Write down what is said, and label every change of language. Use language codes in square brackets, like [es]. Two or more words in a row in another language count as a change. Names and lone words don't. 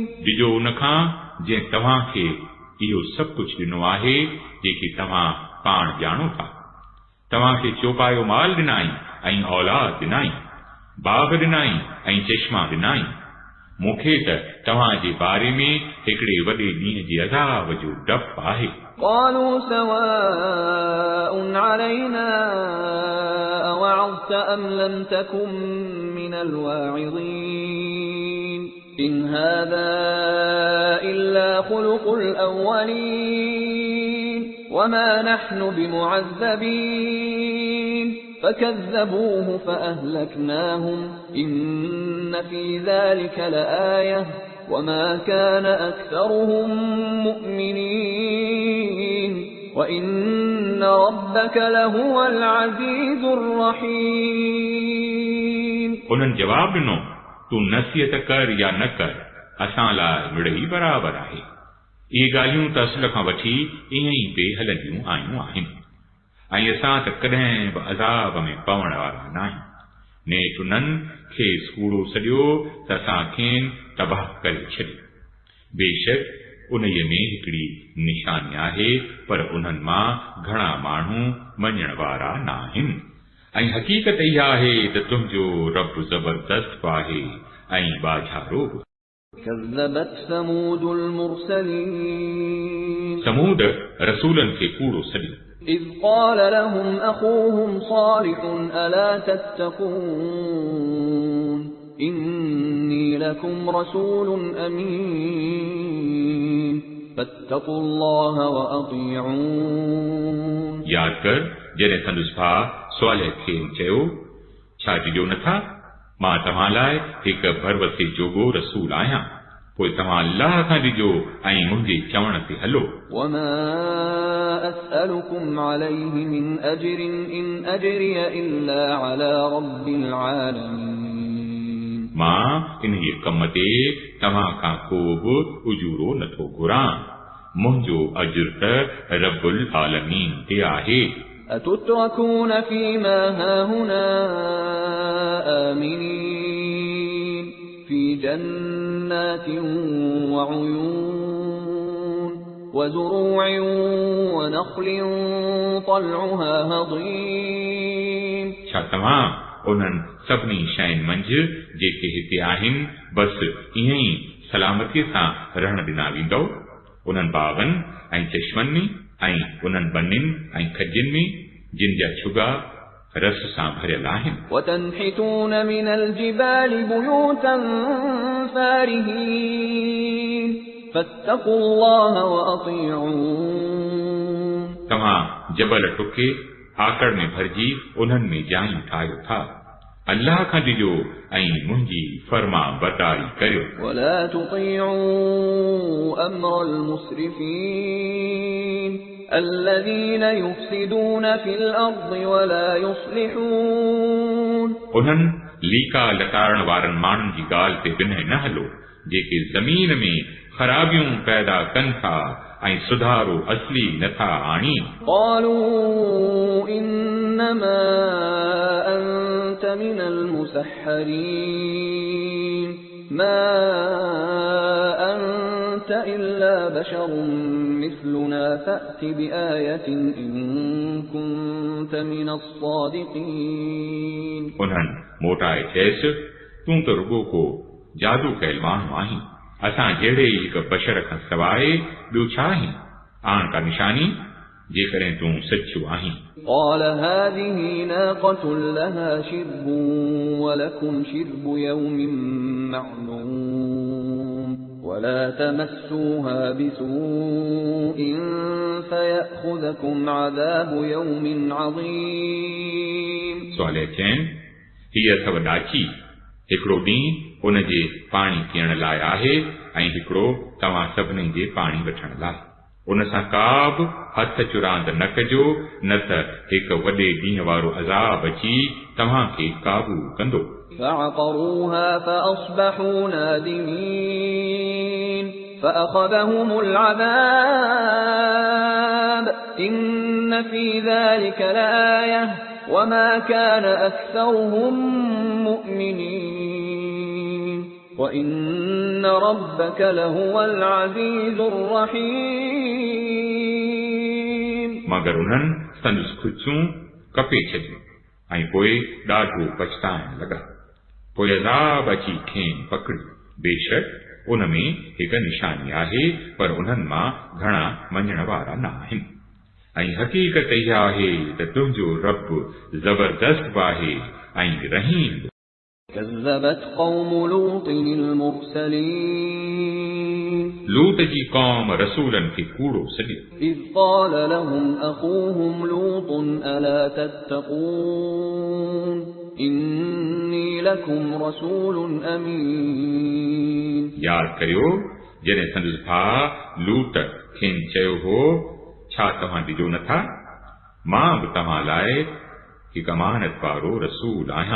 [sd] ॾिजो उन खां जंहिं तव्हांखे इहो सभु कुझु ॾिनो आहे जेके तव्हां पाण ॼाणो था तव्हांखे चौपायो माल ॾिनाई ऐं औलाद ॾिनाई बाग़ ॾिनाई ऐं चश्मा ॾिनाई मूंखे त तव्हांजे बारे में हिकिड़े वॾे ॾींहं जे अज़ाब जो डपु आहे [ar] قالوا سواء علينا أوعظت أم لم تكن من الواعظين إن هذا إلا خلق الأولين وما نحن بمعذبين فكذبوه فأهلكناهم إن في ذلك لآية وما كان أكثرهم مؤمنين وإن ربك لهو العزيز الرحيم [sd] उन्हनि जवाब ॾिनो तूं नसीहत कर या न कर असां लाइ मिड़ई बराबर आहे इहे ॻाल्हियूं त असल खां वठी ईअं ई पे हलंदियूं आयूं आहिनि ऐं असां त कॾहिं बि अज़ाब में पवण वारा नाहियूं नेठ उन्हनि खेसि कूड़ो सॼो त असां खेनि तबाह करे छॾियो बेशक उन्हीअ में हिकिड़ी निशानी आहे पर उन्हनि मां घणा माण्हू मञण वारा नाहिनि ऐं हक़ीक़त इहा आहे त तुंहिंजो रब ज़बरदस्त आहे ऐं बाझारो [ar] كذبت ثمود المرسلين [sd] समूद रसूलनि खे कूड़ो सॼो [ar] إذ قال لهم أخوهم صالح ألا تتقون إني لكم رسول أمين فاتقوا الله وأطيعون [sd] याद कर जॾहिं संदुसि भाउ स्वालिह खे चयो छा ॾिजो नथा मां तव्हां लाइ हिकु भरवसे जोॻो रसूल आहियां पोइ तव्हां अल्लाह खां ॾिजो ऐं मुंहिंजे चवण ते हलो [ar] وما أسألكم عليه من أجر إن أجري إلا على رب العالمين [sd] मां इन्हीअ कम ते तव्हां खां को बि उजूरो नथो घुरां मुंहिंजो अजुर त [ar] رب العالمين [sd] ते आहे [ar] أتتركون فيما هاهنا آمنين في جنات وعيون وزروع ونخل طلعها هضيم [sd] छा तव्हां उन्हनि सभिनी शयुनि मंझि जेके हिते आहिनि बसि ईअं ई सलामतीअ सां रहण ॾिना वेंदव उन्हनि बाग़नि ऐं चश्मनि में ऐं उन्हनि बनियुनि ऐं खजियुनि में जिन जा छुगा रस सां भरियल आहिनि [ar] وتنحتون من الجبال بيوتا فارهين فاتقوا الله وأطيعون [sd] तव्हां जबल टुके आकड़ में भरिजी उन्हनि में जायूं ठाहियो था अल्लाह खां ॾिजो ऐं मुंहिंजी फर्मा बरदारी करियो [ar] ولا تطيعوا أمر المسرفين الذين يفسدون في الأرض ولا يصلحون [sd] उन्हनि लीका लताड़ण वारनि माण्हुनि जी ॻाल्हि ते बिना न हलो जेके ज़मीन में ख़राबियूं पैदा कनि था ऐं सुधारो असली नथा आणी [ar] قالوا إنما أنت من المسحرين ما أنت إلا بشر مثلنا فأت بآية إن كنت من الصادقين [sd] उन्हनि मोटाए चयसि तूं त रुगो को जादू कयल माण्हू आहीं असां जहिड़े ई हिकु बशर खां सवाइ ॿियो छा आहीं आण का निशानी जेकॾहिं तूं सचो आहीं [ar] قال هذه ناقة لها شرب ولكم شرب يوم معلوم ولا تمسوها بسوء فيأخذكم عذاب يوم عظيم [sd] सवाले चइनि हीअ अथव ॾाची हिकिड़ो ॾींहुं उन जे पाणी पीअण लाइ आहे ऐं हिकिड़ो तव्हां सभिनी जे पाणी वठण लाइ उन सां का बि हथ चुरांद न कजो न त हिकु वॾे ॾींहं वारो अज़ाब अची तव्हांखे काबू कंदो [ar] فعقروها فأصبحوا نادمين فأخذهم العذاب إن في ذلك لآية وما كان أكثرهم مؤمنين وإن ربك لهو العزيز الرحيم [sd] मगर उन्हनि संदसि खुचियूं कपे छॾियूं ऐं पोइ ॾाढो पछताइण लॻा पोइ अज़ाब अची खेनि पकड़ियो बेशक उन में हिकु निशानी आहे पर उन्हनि मां घणा मञण वारा न आहिनि ऐं हक़ीक़त इहा आहे त तुंहिंजो रब ज़बरदस्त आहे ऐं रहीम [ar] كذبت قوم لوط المرسلين [sd] लूत जी क़ौम रसूलनि खे कूड़ो सॾियो [ar] إذ قال لهم أخوهم لوط ألا تتقون إني لكم رسول أمين [sd] याद करियो जॾहिं संदसि भाउ लूत खेनि चयो हो छा तव्हां ॾिजो नथा मां बि तव्हां लाइ हिकु अमानत वारो रसूल आहियां